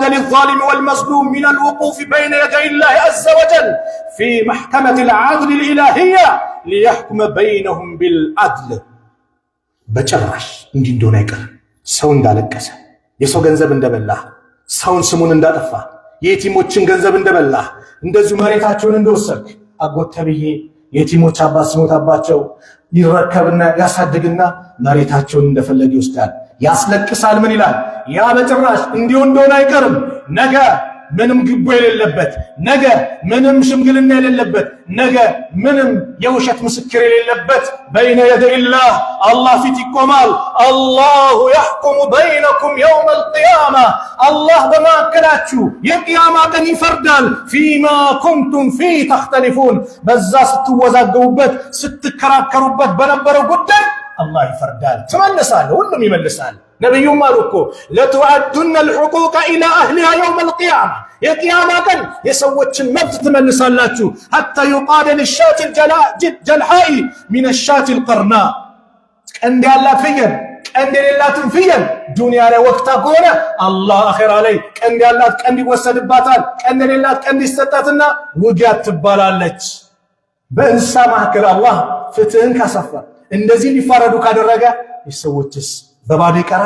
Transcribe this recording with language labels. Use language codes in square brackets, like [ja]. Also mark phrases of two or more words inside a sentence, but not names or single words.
[ar] للظالم والمظلوم من الوقوف بين يدي الله عز وجل في محكمة العدل الإلهية ليحكم بينهم بالعدل [am] በጭራሽ እንዲህ እንደሆነ አይቀርም። ሰው እንዳለቀሰ የሰው ገንዘብ እንደበላህ ሰውን ስሙን እንዳጠፋ የየቲሞችን ገንዘብ እንደበላህ እንደዚሁ መሬታቸውን እንደወሰድክ አጎት ተብዬ የቲሞች አባት ሲሞታባቸው ይረከብና ያሳድግና መሬታቸውን እንደፈለገ ይወስዳል። ያስለቅሳል። ምን ይላል? ያ በጭራሽ እንዲሁ እንደሆነ አይቀርም። ነገ ምንም ግቦ የሌለበት፣ ነገ ምንም ሽምግልና የሌለበት፣ ነገ ምንም የውሸት ምስክር የሌለበት [ar] بين يدي الله [am] አላህ ፊት ይቆማል። [ar] الله يحكم بينكم يوم القيامة [am] አላህ በማከላችሁ የቂያማ ቀን ይፈርዳል። [ar] فيما كنتم فيه تختلفون [am] በዛ ስትወዛገቡበት ስትከራከሩበት በነበረው ጉዳይ አላህ ይፈርዳል። ትመልሳለህ፣ ሁሉም ይመልሳል። ነብዩም አሉ እኮ [ar] لتؤدن الحقوق الى اهلها يوم القيامة [am] የቂያማ ቀን የሰዎችን መብት ትመልሳላችሁ። [ar] حتى يقال للشاة الجلحاء من الشاة القرناء [am] ቀንድ ያላት ፍየል ቀንድ የሌላትን ፍየል ዱንያ ላይ ወቅታ ከሆነ አላህ አኺራ ላይ ቀንድ ያላት ቀንድ ይወሰድባታል፣ ቀንድ የሌላት ቀንድ ይሰጣትና ውጊያት ትባላለች። በእንስሳ መካከል አላህ ፍትህን ካሰፋ እንደዚህ ሊፋረዱ ካደረገ የሰዎችስ በባዶ ይቀራል?